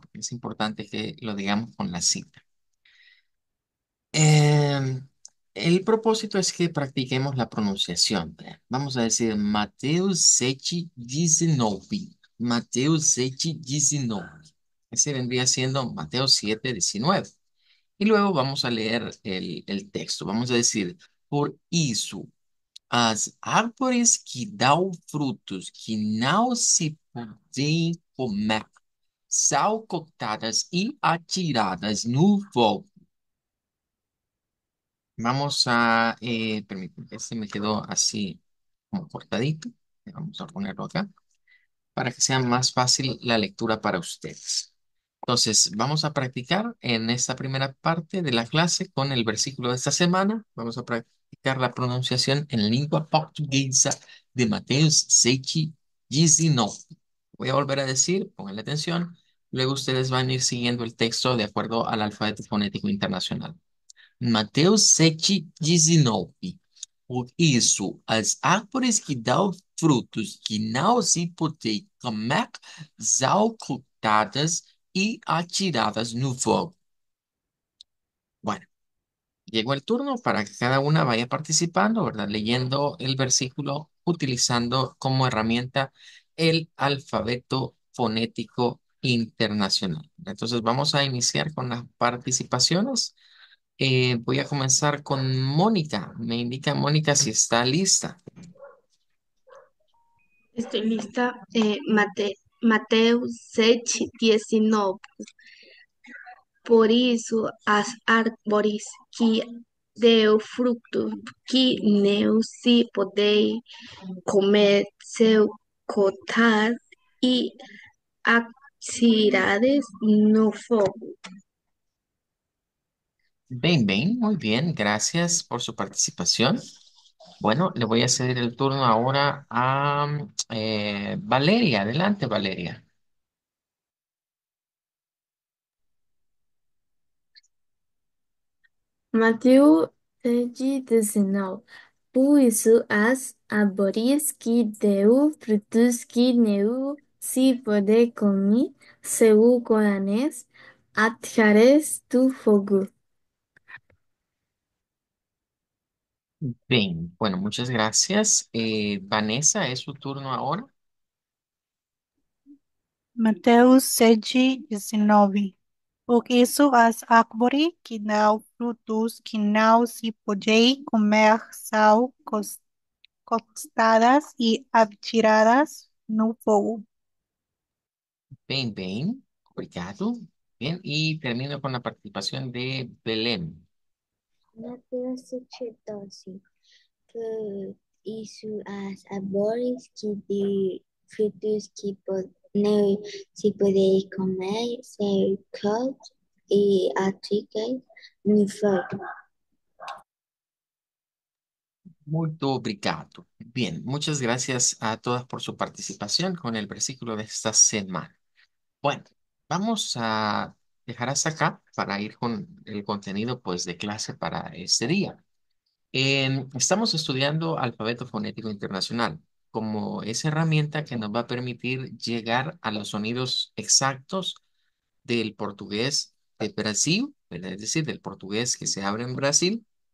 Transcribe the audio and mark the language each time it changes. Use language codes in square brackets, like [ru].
[es] Porque es importante que lo digamos con la cita. Em, el propósito es que practiquemos la pronunciación, ¿verdad? Vamos a decir Mateus 7:19. Mateus 7:19. Ese vendría siendo Mateo 7:19. Y luego vamos a leer el texto. Vamos a decir, [pt] por isso, as árvores que dão frutos que não se podem comer, são cortadas e atiradas no fogo. [es] Vamos a, permíteme, este me quedó así como cortadito. Vamos a ponerlo acá para que sea más fácil la lectura para ustedes. Entonces, vamos a practicar en esta primera parte de la clase con el versículo de esta semana. Vamos a practicar la pronunciación en lengua portuguesa de Mateo 6:19. Voy a volver a decir, pónganle atención. Luego ustedes van a ir siguiendo el texto de acuerdo al alfabeto fonético internacional. [pt] Mateus 7:19. Por isso, as árvores que dão frutos que não se podem comer são cortadas y atiradas no fuego. [es] Bueno, llegó el turno para que cada una vaya participando, ¿verdad? Leyendo el versículo, utilizando como herramienta el alfabeto fonético internacional. Entonces vamos a iniciar con las participaciones. Voy a comenzar con Mónica. Me indica Mónica si está lista. Estoy lista. Mateo 7:19. [pt] Por isso, as árvores que deu fruto que não se podem comer são cortadas e atiradas no fogo. [es] Bien, bien, muy bien. Gracias por su participación. Bueno, le voy a ceder el turno ahora a Valeria. Adelante, Valeria. [pt] Mateus 7:19. Por isso, as árvores que deu frutos que não se pode comer, são coronas atiradas do fogo. [es] Bien, bueno, muchas gracias. Vanessa, es su turno ahora. [pt] Mateus 7:19. Por isso as árvores que dão frutos que não se podem comer são cortadas e atiradas no fogo. [es] Bien, bien, obrigado. Bien, y termino con la participación de Belén. [pt] Mateus 7:12. Por isso as árvores que de frutos que não se podem comer são cortadas e atiradas no fogo. [es] Muy obrigado. Bien, muchas gracias a todas por su participación con el versículo de esta semana. Bueno, vamos a dejar hasta acá para ir con el contenido pues de clase para este día. Estamos estudiando alfabeto fonético internacional como esa herramienta que nos va a permitir llegar a los sonidos exactos del portugués de Brasil, ¿verdad? Es decir, del portugués que se habla en Brasil